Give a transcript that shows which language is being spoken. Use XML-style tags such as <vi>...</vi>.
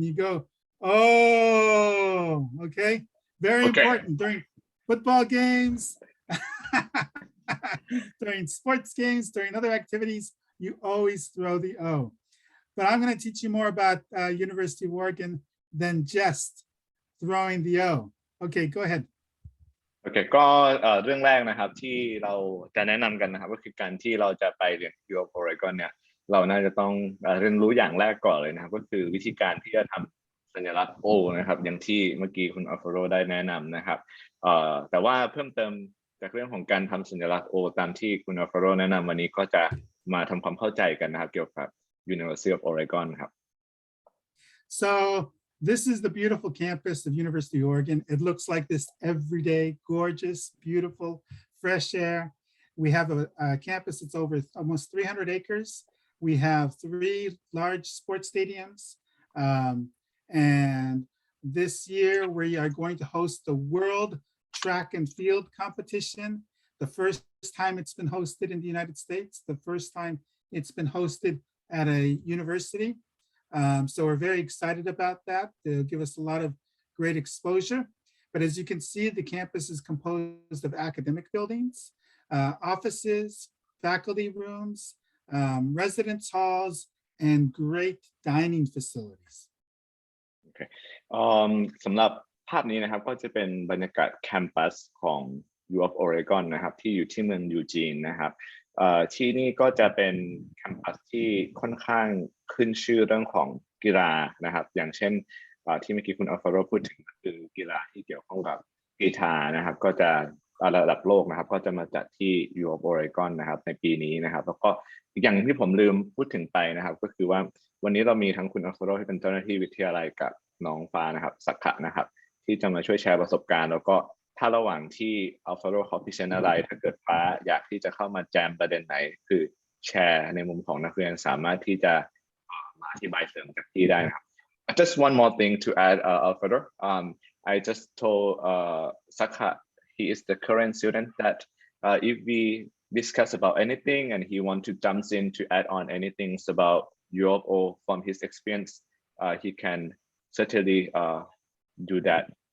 <en>And you go, oh, okay. Very important during football games, during sports games, during other activities, you always throw the O. But I'm going to teach you more about University of Oregon than just throwing the O. Okay, go ahead.</en> <th>โอเคก็เรื่องแรกนะครับที่เราจะแนะนำกันนะครับก็คือการที่เราจะไปเรียน U of Oregon เนี่ยเราน่าจะต้องเรียนรู้อย่างแรกก่อนเลยนะครับก็คือวิธีการที่จะทำสัญลักษณ์ O นะครับอย่างที่เมื่อกี้คุณ Alfredo ได้แนะนำนะครับแต่ว่าเพิ่มเติมจากเรื่องของการทำสัญลักษณ์ O ตามที่คุณ Alfredo แนะนำวันนี้ก็จะมาทำความเข้าใจกันนะครับเกี่ยวกับ University of Oregon ครับ</th> <en>So this is the beautiful campus of University of Oregon. It looks like this every day, gorgeous, beautiful, fresh air. We have a campus that's over almost 300 acres. We have 3 large sports stadiums. And this year we are going to host the World Track and Field Competition. The first time it's been hosted in the United States, the first time it's been hosted at a university. So we're very excited about that. They'll give us a lot of great exposure. But as you can see, the campus is composed of academic buildings, offices, faculty rooms, residence halls, and great dining facilities. Okay.</en> <th>สำหรับภาพนี้นะครับก็จะเป็นบรรยากาศแคมปัสของ U of Oregon นะครับที่อยู่ที่เมืองยูจีนนะครับที่นี่ก็จะเป็นแคมปัสที่ค่อนข้างขึ้นชื่อเรื่องของกีฬานะครับอย่างเช่น ที่เมื่อกี้คุณ Alfredo พูดถึงก็คือกีฬาที่เกี่ยวข้องกับกีฬานะครับก็จะระดับโลกนะครับก็จะมาจัดที่ U of Oregon นะครับในปีนี้นะครับแล้วก็ อีกอย่างที่ผมลืมพูดถึงไปนะครับก็คือว่าวันนี้เรามีทั้งคุณ Alfredo ที่เป็นเจ้าหน้าที่วิทยาลัยกับน้องฟ้านะครับสักขะนะครับที่จะมาช่วยแชร์ประสบการณ์แล้วก็ถ้าระหว่างที่ Alfredo เขาพิเศษอะไรถ้าเกิดฟ้าอยากที่จะเข้ามาแจมประเด็นไหนคือแชร์ในมุมของนักเรียนสามารถที่จะมาอธิบายเสริมจากที่ได้นะครับ</th> <en>Just one more thing to add, Alfredo. I just told Sakka he is the current student that if we discuss about anything and he want to jump in to add on anything about Europe or from his experience, he can certainly do that.</en>